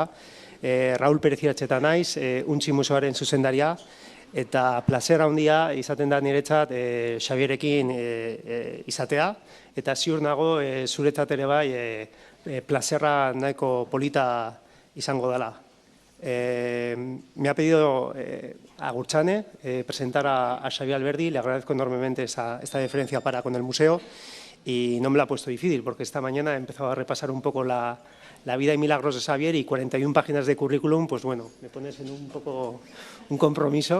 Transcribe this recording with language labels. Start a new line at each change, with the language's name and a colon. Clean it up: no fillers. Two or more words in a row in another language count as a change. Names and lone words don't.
Basque: Raúl Pérez Iratxeta naiz, Untxi museoaren zuzendaria, eta plazera handia izaten da niretzat Xabierekin izatea, eta ziur nago zuretzat ere bai plazerra nahiko polita izango dela.
Spanish: Me ha pedido Agurtxane presentar a Xavier Alberdi. Le agradezco enormemente esta deferencia para con el museo y no me la ha puesto difícil porque esta mañana he empezado a repasar un poco la vida y milagros de Xavier y 41 páginas de currículum, pues bueno, me pones en un poco un compromiso.